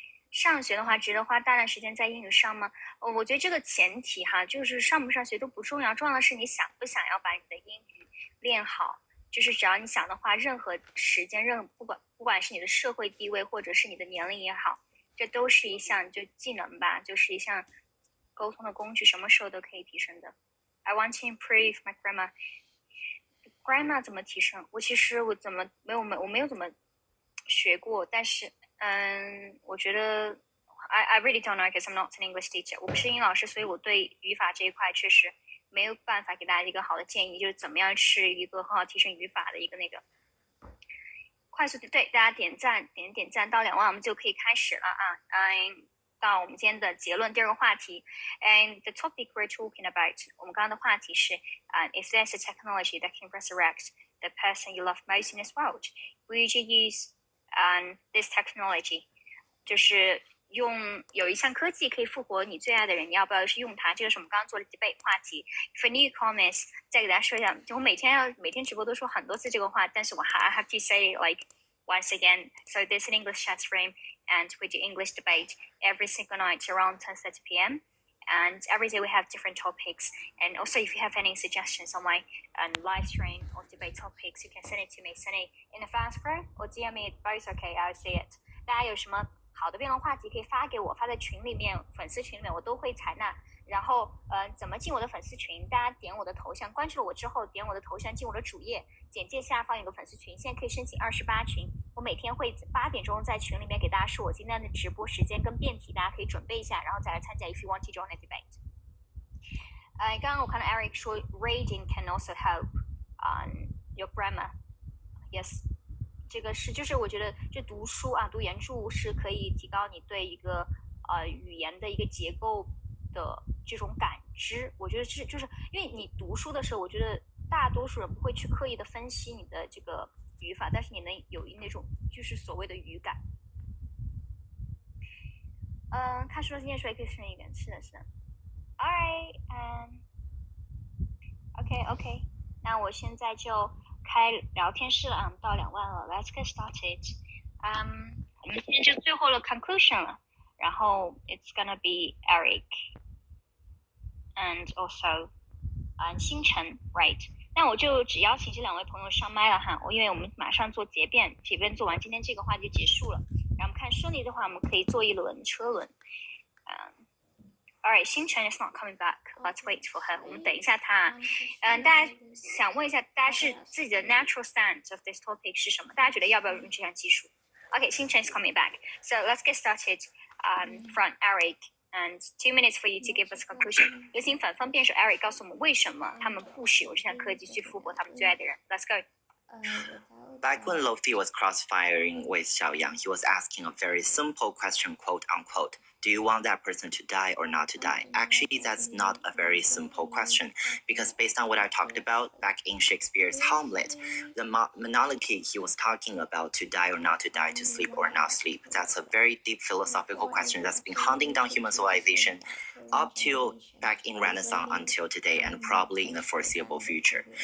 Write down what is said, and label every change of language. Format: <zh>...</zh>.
<zh>上学的话，值得花大量时间在英语上吗？我觉得这个前提哈，就是上不上学都不重要，重要的是你想不想要把你的英语练好。就是只要你想的话，任何时间，不管是你的社会地位或者是你的年龄也好，这都是一项就技能吧，就是一项沟通的工具，什么时候都可以提升的。</zh> <en>I want to improve my grammar.</en> <zh>Grammar 怎么提升？我没有怎么学过，但是我觉得</zh> <en>I really don't know because I'm not an English teacher.</en> <zh>我不是英语老师，所以我对语法这一块确实没有办法给大家一个好的建议，就是怎么样是一个很好提升语法的一个那个。快速对大家点赞，点赞到2万，我们就可以开始了啊。到我们今天的结论，第二个话题</zh> <en>，and the topic we're talking about，</en> <zh>我们刚刚的话题是</zh> <en>if there's a technology that can resurrect the person you love most in this world, would you use this technology？</en> <zh>就是有一项科技可以复活你最爱的人，你要不要去用它？这个是我们刚刚做的 debate 话题。</zh> <en>For newcomers，</en> <zh>再给大家说一下，就我每天直播都说很多次这个话，但是我</zh> <en>I have to say like once again. So there's an English chat room, and we do English debate every single night around 10:30 p.m. And every day we have different topics. And also, if you have any suggestions on my live stream or debate topics, you can send it to me. Send it in the fast group or DM me. Both okay. I'll see it.</en> <zh>大家有什么好的辩论话题可以发给我，发在群里面，粉丝群里面我都会采纳。然后怎么进我的粉丝群？大家点我的头像，关注了我之后，点我的头像进我的主页，简介下方有个粉丝群，现在可以申请28群。我每天会8点钟在群里面给大家说我今天的直播时间跟辩题，大家可以准备一下，然后再来参加。</zh> <en>If you want to join the debate，</en> <zh>刚刚我看到</zh> <en>Eric 说 reading can also help your grammar。</en> <zh>Yes， 这个是就是我觉得这读书啊，读原著是可以提高你对一个语言的一个结构的这种感知。我觉得就是因为你读书的时候，我觉得大多数人不会去刻意的分析你的这个语法，但是你能有那种就是所谓的语感。他说念出来可以顺一点，是的。Alright， OK， 那我现在就开聊天室了，到2万了 ，</zh> <en>Let's get started。</en> <zh>我们今天就最后的 conclusion 了，然后</zh> <en>it's gonna be Eric and also</en> <zh>星辰 ，right？那我就只邀请这2位朋友上麦了哈，因为我们马上做结辩做完，今天这个话题就结束了。然后我们看顺利的话，我们可以做一轮车轮。</zh> <en>Alright， 星辰 is not coming back. Let's wait for her.</en> <zh>我们等一下她。大家想问一下，大家是自己的</zh> <en>natural stance of this topic</en> <zh>是什么？大家觉得要不要用这项技术 ？</zh> <en>Okay， 星辰 is coming back. So let's get started from Eric.And 2 minutes for you to give us conclusion.</en> <zh>有请反方辩手 Eric 告诉我们为什么他们不使用这项科技去复活他们最爱的人。</zh> <en>Let's go. Back when Lofi was crossfiring with Xiaoyang, he was asking a very simple question, quote unquote. Do you want that person to die or not to die? Actually, that's not a very simple question, because based on what I talked about back in Shakespeare's Hamlet, the monarchy he was talking about, to die or not to die, to sleep or not sleep, that's a very deep philosophical question that's been haunting down human civilization up to back in Renaissance until today, and probably in the foreseeable future.</en>